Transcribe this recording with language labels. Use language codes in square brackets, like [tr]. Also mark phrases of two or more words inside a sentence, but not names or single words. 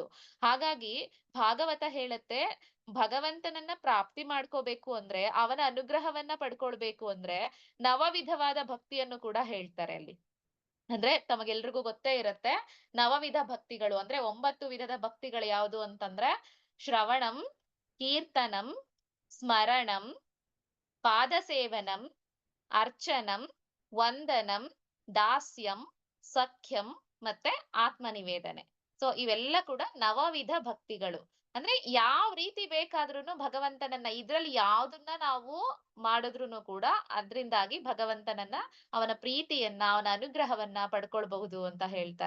[kn] ಹಾಗಾಗಿ ಭಾಗವತ ಹೇಳತ್ತೆ, ಭಗವಂತನನ್ನ ಪ್ರಾಪ್ತಿ ಮಾಡ್ಕೋಬೇಕು ಅಂದ್ರೆ, ಅವನ ಅನುಗ್ರಹವನ್ನ ಪಡ್ಕೊಳ್ಬೇಕು ಅಂದ್ರೆ ನವವಿಧವಾದ ಭಕ್ತಿಯನ್ನು ಕೂಡ ಹೇಳ್ತಾರೆ ಅಲ್ಲಿ. ಅಂದ್ರೆ ತಮಗೆಲ್ರಿಗೂ ಗೊತ್ತೇ ಇರತ್ತೆ, ನವವಿಧ ಭಕ್ತಿಗಳು ಅಂದ್ರೆ 9 ವಿಧದ ಭಕ್ತಿಗಳು ಯಾವುದು ಅಂತಂದ್ರೆ [sa] ಶ್ರವಣಂ, ಕೀರ್ತನಂ, ಸ್ಮರಣಂ, ಪಾದಸೇವನಂ, ಅರ್ಚನಂ, ವಂದನಂ, ದಾಸ್ಯಂ, ಸಖ್ಯಂ [kn] ಮತ್ತೆ ಆತ್ಮನಿವೇದನೆ. ಸೊ ಇವೆಲ್ಲ ಕೂಡ ನವವಿಧ ಭಕ್ತಿಗಳು. ಅಂದ್ರೆ ಯಾವ ರೀತಿ ಬೇಕಾದ್ರೂನು ಭಗವಂತನನ್ನ ಇದ್ರಲ್ಲಿ ಯಾವ್ದನ್ನ ನಾವು ಮಾಡಿದ್ರುನು ಕೂಡ ಅದ್ರಿಂದಾಗಿ ಭಗವಂತನನ್ನ, ಅವನ ಪ್ರೀತಿಯನ್ನ, ಅವನ ಅನುಗ್ರಹವನ್ನ ಪಡ್ಕೊಳ್ಬಹುದು ಅಂತ ಹೇಳ್ತಾರೆ.